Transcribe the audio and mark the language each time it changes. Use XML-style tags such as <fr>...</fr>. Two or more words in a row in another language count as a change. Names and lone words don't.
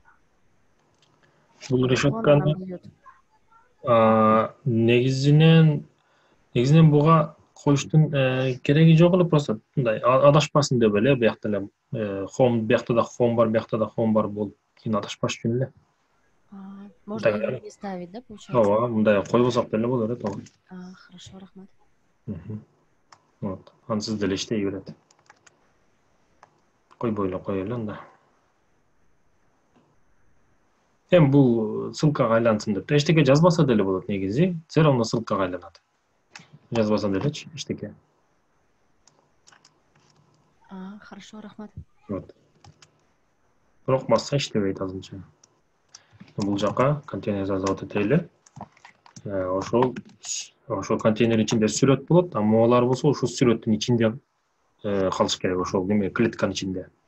<ky>Бул решетканы негизинен буга коюштун кереги жок эле, просто мындай адашпасын деп эле, биякта эле home, биякта да home бар, биякта да home бар болуп, кийин адашпаш үчүн эле.</ky> <ru>Можно не ставить, да, получается?</ru> <ky>Ооба, мындай койбосок деле боло берет, ооба.</ky> <ru>Хорошо, рахмат.</ru> <ky>Вот, ансыз деле иштей берет. Койбой эле коелу анда. Эми бул ссылкага айлансын деп эчтеке жазбаса деле болот негизи.</ky> <ru>Все равно</ru> <ky>ссылкага айланат. Жазбаса делечи эчтеке.</ky> <ru>Хорошо, рахмат. Вот.</ru> <ky>Бирок басса иштебейт азырынча. Бул жака контейнер жазып этели. Ошол контейнер ичинде сүрөт болот, а могулар болсо ошол сүрөттүн ичинде калыш керек, ошол неме клетканын ичинде.</ky>